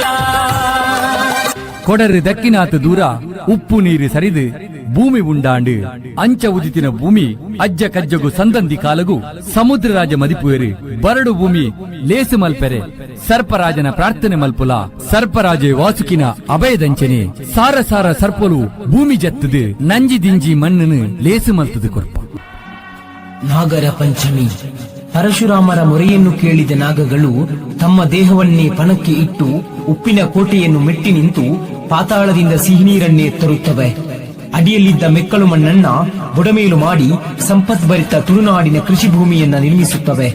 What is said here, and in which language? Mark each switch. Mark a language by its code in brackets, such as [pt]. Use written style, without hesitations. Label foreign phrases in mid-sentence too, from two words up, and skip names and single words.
[tcy] ಕೊಡರಿ ದಕ್ಕಿನಾಥ ದೂರ ಉಪ್ಪು ನೀರು ಸರಿದು ಭೂಮಿ ಉಂಡಾಂಡು ಅಂಚ ಉದಿತಿನ ಭೂಮಿ ಅಜ್ಜ ಕಜ್ಜಗು ಸಂದಂದಿ ಕಾಲಗು ಸಮುದ್ರ ರಾಜ ಮದಿಪುವೆರಿ ಬರಡು ಭೂಮಿ ಲೇಸು ಮಲ್ಪೆರೆ ಸರ್ಪರಾಜನ ಪ್ರಾರ್ಥನೆ ಮಲ್ಪುಲ ಸರ್ಪರಾಜೆ ವಾಸುಕಿನ ಅಭಯದಂಚನೆ ಸಾರ ಸಾರ ಸರ್ಪಲು ಭೂಮಿ ಜತ್ತದು ನಂಜಿ ದಿಂಜಿ ಮಣ್ಣನು ಲೇಸು ಮಲ್ತದು ಕೊರ್ಪ [kn] ನಾಗರ ಪಂಚಮಿ ಪರಶುರಾಮರ ಮೊರೆಯನ್ನು ಕೇಳಿದ ನಾಗಗಳು ತಮ್ಮ ದೇಹವನ್ನೇ ಪಣಕ್ಕೆ ಇಟ್ಟು ಉಪ್ಪಿನ ಕೋಟೆಯನ್ನು ಮೆಟ್ಟಿ ನಿಂತು ಪಾತಾಳದಿಂದ ಸಿಹಿನೀರನ್ನೇ ತರುತ್ತವೆ. ಅಡಿಯಲ್ಲಿದ್ದ ಮೆಕ್ಕಲು ಮಣ್ಣನ್ನ ಬುಡಮೇಲು ಮಾಡಿ ಸಂಪದ್ಭರಿತ ತುಳುನಾಡಿನ ಕೃಷಿ ಭೂಮಿಯನ್ನ ನಿರ್ಮಿಸುತ್ತವೆ.